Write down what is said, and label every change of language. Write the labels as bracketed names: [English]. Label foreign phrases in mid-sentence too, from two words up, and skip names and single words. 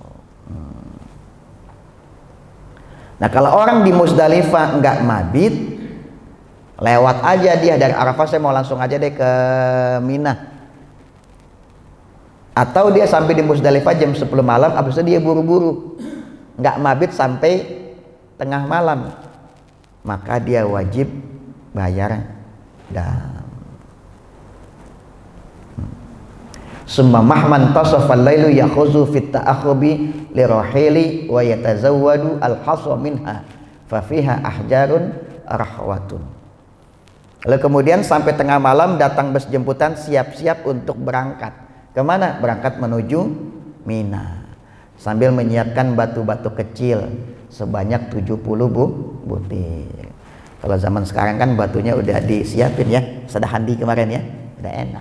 [Indonesian] Nah kalau orang di Musdalifah nggak mabit, lewat aja dia dari Arafah, saya mau langsung aja deh ke Mina. Atau dia sampai di Musdalifah jam 10 malam, habis itu dia buru-buru, nggak mabit sampai tengah malam, maka dia wajib bayar dam. [Arabic] ثم مهما تنصف الليل يأخذ في التأهب للرحيل ويتزود الحصى منها ففيها أحجار رخوة. [Indonesian] Lalu kemudian sampai tengah malam datang bus jemputan, siap-siap untuk berangkat. Kemana? Berangkat menuju Mina. Sambil menyiapkan batu-batu kecil sebanyak 70 butir. Kalau zaman sekarang kan batunya udah disiapin ya, sedahandi kemarin ya, udah enak.